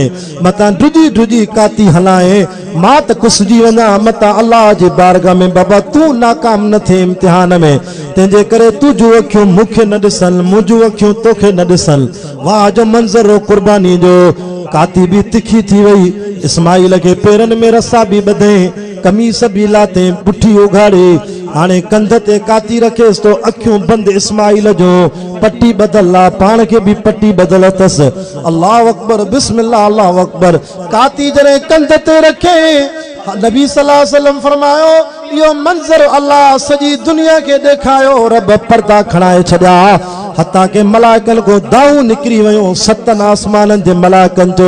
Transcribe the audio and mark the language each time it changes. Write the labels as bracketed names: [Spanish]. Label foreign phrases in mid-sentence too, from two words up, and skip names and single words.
[Sindhi] मतां ढुजी ढुजी काती हलाए मां त कुसिजी वञा। मतां अल्लाह जे बारगाह में बाबा तू नाकाम न थिए इम्तिहान में, तंहिंजे करे तुंहिंजूं अखियूं मूंखे न ॾिसन, मुंहिंजूं अखियूं तोखे न ॾिसन। वाह जो मंज़र हो कुर्बानी जो। काती भी तिखी थी वई। इस्माइल के पेरन में रस्सा भी बधे, कमीस भी लाते, पुठी उघाड़े हाणे कंध ते काती रखेसि तो अखियूं बंदि इस्माइल जो पट्टी बदल आहे पाण खे बि पट्टी बदल अथसि [Arabic] الله أكبر بسم الله الله أكبر [Sindhi] काती जॾहिं कंध ते रखे नबी [Arabic] صلى الله عليه وسلم [Sindhi] फरमायो यो मंज़र अल्लाह सॼी दुनिया के ॾेखारियो रब पर्दा खणाए छॾिया हता के मलाइकनि को दाऊ निकिरी वियो सतन आसमाननि जे मलाइकनि जो